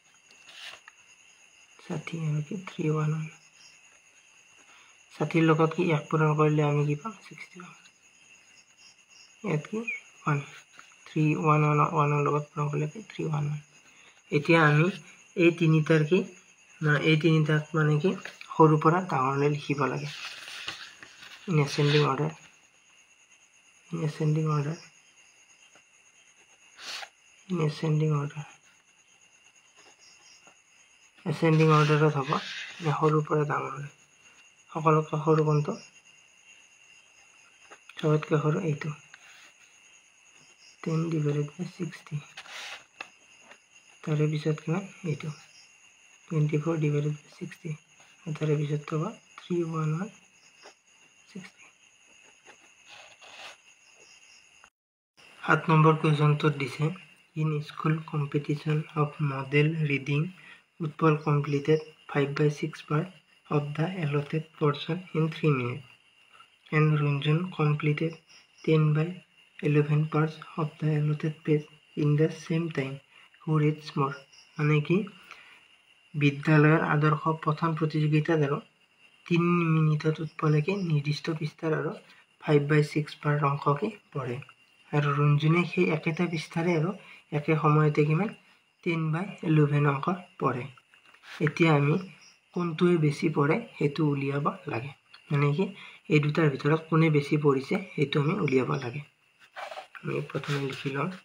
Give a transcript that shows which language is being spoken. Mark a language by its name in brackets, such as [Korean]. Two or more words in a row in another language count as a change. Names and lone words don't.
[Assamese] 60 আৰু কি 311 60 ৰ লগত কি 1 পূৰণ কৰিলে আমি কি পাম 60 পাম ইয়াত কি 1 311 ৰ লগত পূৰণ কৰিলে 311 এতিয়া আমি এই তিনিটাৰ কি না এই তিনিটাক মানে কি সৰুৰ পৰা ডাঙৰলৈ লিখিব লাগে [English] in ascending order ascending order [Assamese] হ'ব সৰুৰ পৰা ডাঙৰলৈ সকলোতকৈ সৰু কোনটো চবতকৈ সৰু এইটো [English] 10 divided by 60 [Assamese] তাৰে পিছত কিমান এইটো [English] 24 divided by 60 [Assamese] তাৰে পিছত পাবা [English] 31160 7 [Assamese] নম্বৰ কুৱেশ্যনটোত দিছে [English] in school competition of model reading Utpal completed 5/6 part of the allotted portion in 3 minutes and Runjun completed 10/11 parts of the allotted page in the same time. Who reads more? [Assamese] মানে কি বিদ্যালয়ৰ আদৰ্শ প্ৰথম প্ৰতিযোগিতাত আৰু 3 মিনিটত উৎপলকে নিৰ্দিষ্ট পৃষ্ঠাৰ আৰু 5/6 পাৰ্ট অংশকে পঢ়ে আৰু ৰঞ্জুনে সেই একেটা পৃষ্ঠাৰে আৰু একে সময়তে কিমান 10/11 অংশ পঢ়ে এতিয়া আমি কোনটোৱে বেছি পঢ়ে সেইটো উলিয়াব লাগে মানে কি এই দুটাৰ ভিতৰত কোনে বেছি পঢ়িছে সেইটো আমি উলিয়াব লাগে আমি প্ৰথমে লিখি লম